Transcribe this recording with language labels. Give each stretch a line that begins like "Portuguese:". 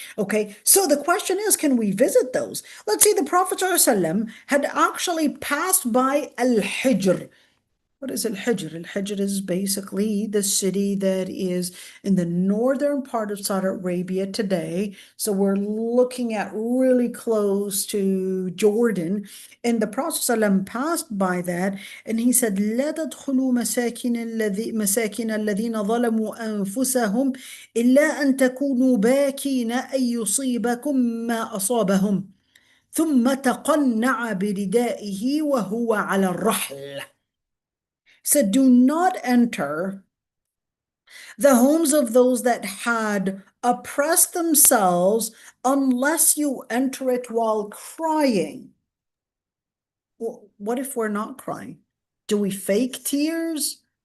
English: Okay, so the question is, can we visit those? Let's see, the Prophet ﷺ had actually passed by Al-Hijr. What is Al-Hijr? Al-Hijr is basically the city that is in the northern part of Saudi Arabia today. So we're looking at really close to Jordan. And the Prophet ﷺ passed by that and he said,
Arabic: لا تدخلوا مساكن الذين ظلموا أنفسهم إلا أن تكونوا باكين أن يصيبكم ما أصابهم ثم تقنع بردائه وهو على الرحل.
English: Said, do not enter the homes of those that had oppressed themselves unless you enter it while crying. Well, what if we're not crying? Do we fake tears?